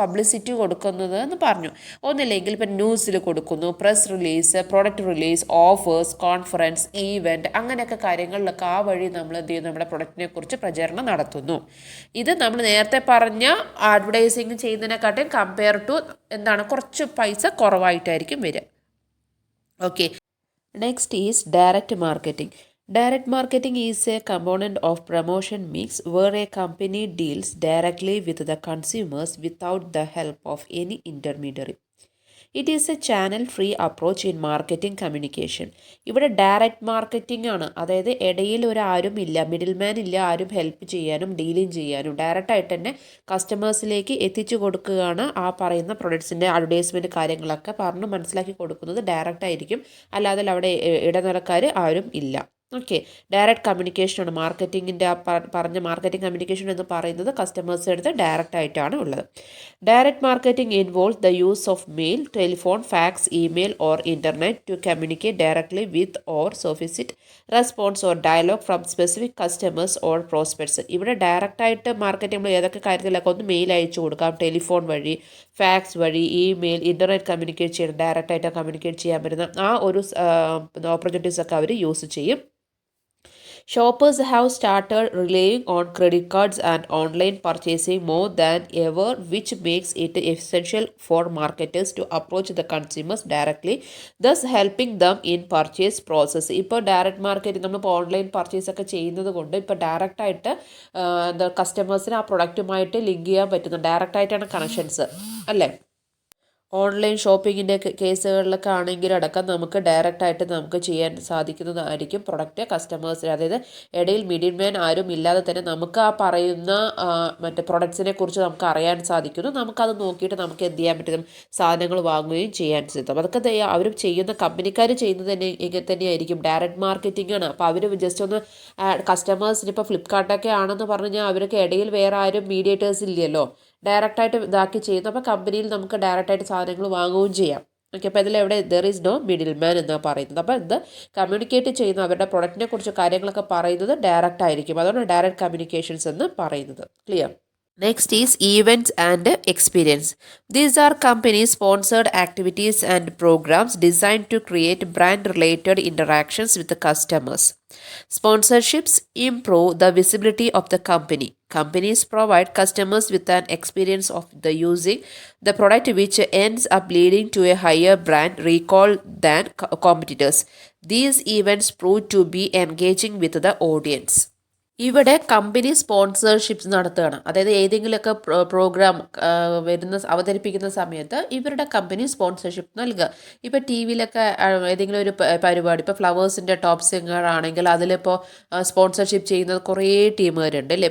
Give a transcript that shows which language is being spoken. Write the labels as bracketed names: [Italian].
[Malayalam] അപ്പോൾ പബ്ലിസിറ്റി കൊടുക്കുന്നത് എന്ന് പറഞ്ഞു. ഒന്നില്ലെങ്കിൽ ഇപ്പം ന്യൂസിൽ കൊടുക്കുന്നു, press release, product release, offers, conference, event, അങ്ങനെയൊക്കെ കാര്യങ്ങളിലൊക്കെ ആ വഴി നമ്മൾ എന്ത് ചെയ്യുന്നു, നമ്മുടെ പ്രൊഡക്റ്റിനെ കുറിച്ച് പ്രചരണം നടത്തുന്നു. ഇത് നമ്മൾ നേരത്തെ പറഞ്ഞ അഡ്വർടൈസിങ് ചെയ്യുന്നതിനെക്കാട്ടും കമ്പയർ ടു കുറച്ച് പൈസ കുറവായിട്ടായിരിക്കും വരിക. [English] Okay, next is direct marketing. Direct marketing is a component of promotion mix where a company deals directly with the consumers without the help of any intermediary. It is a channel free approach in marketing communication. [Malayalam] ഇവിടെ direct marketing ആണ്, അതായത് ഇടയിൽ ആരും ഇല്ല, middle man ഇല്ല, ആരും help ചെയ്യാനും dealing ചെയ്യാനും ഡയറക്റ്റായിട്ട് തന്നെ കസ്റ്റമേഴ്സിലേക്ക് എത്തിച്ചു കൊടുക്കുകയാണ്. ആ പറയുന്ന പ്രൊഡക്ട്സിൻ്റെ അഡ്വർടൈസ്മെൻറ്റ് കാര്യങ്ങളൊക്കെ പറഞ്ഞ് മനസ്സിലാക്കി കൊടുക്കുന്നത് ഡയറക്റ്റായിരിക്കും, അല്ലാതെ അവിടെ ഇടനിലക്കാർ ആരും ഇല്ല. ഓക്കെ, ഡയറക്റ്റ് കമ്മ്യൂണിക്കേഷനാണ് മാർക്കറ്റിങ്ങിൻ്റെ പറഞ്ഞ മാർക്കറ്റിംഗ് കമ്മ്യൂണിക്കേഷൻ എന്ന് പറയുന്നത് കസ്റ്റമേഴ്സിൻ്റെ അടുത്ത് ഡയറക്റ്റ് ആയിട്ടാണ് ഉള്ളത്. [English] Direct marketing involves the use of mail, telephone, fax, email or internet to communicate directly with or solicit response or dialogue from specific customers or prospects. [Malayalam] ഇവിടെ ഡയറക്റ്റായിട്ട് മാർക്കറ്റിംഗ് നമ്മൾ ഏതൊക്കെ കാര്യത്തിലൊക്കെ ഒന്ന് മെയിൽ അയച്ചു കൊടുക്കാം, ടെലിഫോൺ വഴി, ഫാക്സ് വഴി, ഇമെയിൽ, ഇൻ്റർനെറ്റ് കമ്മ്യൂണിക്കേറ്റ് ചെയ്യണം, ഡയറക്റ്റായിട്ട് കമ്മ്യൂണിക്കേറ്റ് ചെയ്യാൻ പറ്റുന്ന ആ ഒരു ഓപ്പർച്യൂണിറ്റീസൊക്കെ അവർ യൂസ് ചെയ്യും. [English] Shoppers have started relying on credit cards and online purchasing more than ever, which makes it essential for marketers to approach the consumers directly, thus helping them in purchase process. [Malayalam] ഇപ്പോൾ direct marketing നമ്മളിപ്പോൾ online purchase ഒക്കെ ചെയ്യുന്നത് കൊണ്ട് ഇപ്പോൾ ഡയറക്റ്റായിട്ട് കസ്റ്റമേഴ്സിന് ആ പ്രൊഡക്റ്റുമായിട്ട് link ചെയ്യാൻ പറ്റുന്നു. ഡയറക്റ്റായിട്ടാണ് കണക്ഷൻസ് അല്ലേ. ഓൺലൈൻ ഷോപ്പിങ്ങിൻ്റെ കേസുകളിലൊക്കെ ആണെങ്കിലടക്കം നമുക്ക് ഡയറക്റ്റായിട്ട് നമുക്ക് ചെയ്യാൻ സാധിക്കുന്നതായിരിക്കും. പ്രൊഡക്റ്റ് കസ്റ്റമേഴ്സിന്, അതായത് ഇടയിൽ മിഡിൽ മാൻ ആരും ഇല്ലാതെ തന്നെ നമുക്ക് ആ പറയുന്ന പ്രൊഡക്ട്സിനെ കുറിച്ച് നമുക്ക് അറിയാൻ സാധിക്കുന്നു. നമുക്കത് നോക്കിയിട്ട് നമുക്ക് എന്ത് ചെയ്യാൻ പറ്റും, സാധനങ്ങൾ വാങ്ങുകയും ചെയ്യാൻ സാധിക്കും. അതൊക്കെ അവർ ചെയ്യുന്ന കമ്പനിക്കാർ ചെയ്യുന്നത് തന്നെ ഇങ്ങനെ തന്നെയായിരിക്കും, ഡയറക്റ്റ് മാർക്കറ്റിംഗ് ആണ്. അപ്പോൾ അവർ ജസ്റ്റ് ഒന്ന് കസ്റ്റമേഴ്സിന് ഇപ്പോൾ ഫ്ലിപ്കാർട്ടൊക്കെ ആണെന്ന് പറഞ്ഞാൽ അവർക്ക് ഇടയിൽ വേറെ ആരും മീഡിയേറ്റേഴ്സ് ഇല്ലല്ലോ, ഡയറക്റ്റായിട്ട് ഇതാക്കി ചെയ്യുന്നു. അപ്പോൾ കമ്പനിയിൽ നമുക്ക് ഡയറക്റ്റായിട്ട് സാധനങ്ങൾ വാങ്ങുകയും ചെയ്യാം. ഓക്കെ, അപ്പോൾ ഇതിലെവിടെ [English] there is no middle man [Malayalam] എന്നാണ് പറയുന്നത്. അപ്പോൾ ഇത് കമ്മ്യൂണിക്കേറ്റ് ചെയ്യുന്ന അവരുടെ പ്രൊഡക്റ്റിനെ കുറിച്ച് കാര്യങ്ങളൊക്കെ പറയുന്നത് ഡയറക്റ്റ് ആയിരിക്കും. അതുകൊണ്ട് ഡയറക്റ്റ് കമ്മ്യൂണിക്കേഷൻസ് എന്ന് പറയുന്നത്. Clear? [English] Next is events and experience. These are company sponsored activities and programs designed to create brand related interactions with the customers. Sponsorships improve the visibility of the company. Companies provide customers with an experience of the using the product which ends up leading to a higher brand recall than competitors. These events prove to be engaging with the audience. [Malayalam] ഇവിടെ company സ്പോൺസർഷിപ്സ് നടത്തുകയാണ്. അതായത് ഏതെങ്കിലുമൊക്കെ programme അവതരിപ്പിക്കുന്ന സമയത്ത് ഇവരുടെ company sponsorship നൽകുക. ഇപ്പോൾ T വിയിലൊക്കെ ഏതെങ്കിലും ഒരു പരിപാടി, ഇപ്പോൾ ഫ്ലവേഴ്സിൻ്റെ ടോപ്പ് സിംഗർ ആണെങ്കിൽ അതിലിപ്പോൾ സ്പോൺസർഷിപ്പ് ചെയ്യുന്നത് കുറേ ടീമുകാരുണ്ട് അല്ലേ.